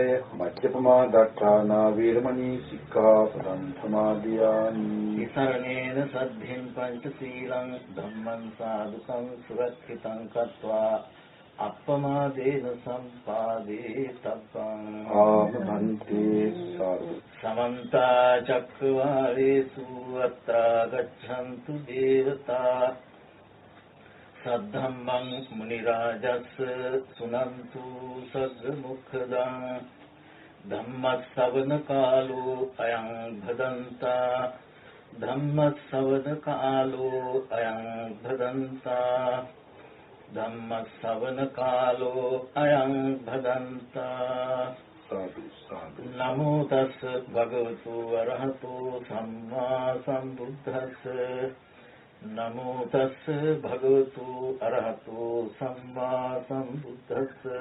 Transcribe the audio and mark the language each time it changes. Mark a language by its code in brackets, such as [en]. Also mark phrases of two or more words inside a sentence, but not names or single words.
[pi] මජ්ජපමාදට්ඨානා වේරමණී සික්ඛාපදං සමාදියාමි විසරණේන සද්ධින් පංචශීලං ධම්මං සාදුකං සුරක්ෂිතං කତ୍වා අප්පමාදේන සම්පාදේ තබ්බං ආමන්ති සාදු සමන්ත චක්කවාලේසු අත්‍රා ගච්ඡන්තු දේවතා සද්ධම්මං මුනි රාජස් සුනන්තු සග්ග මුඛදං ධම්මස්සවන කාලෝ අයං භදන්තා ධම්මස්සවන කාලෝ අයං භදන්තා ධම්මස්සවන කාලෝ අයං භදන්තා සාදු සාදු නමෝ තස්ස භගවතු වරහතෝ සම්මා සම්බුද්දස්ස නමෝ තස්ස භගවතු අරහතෝ සම්මා සම්බුද්දස්ස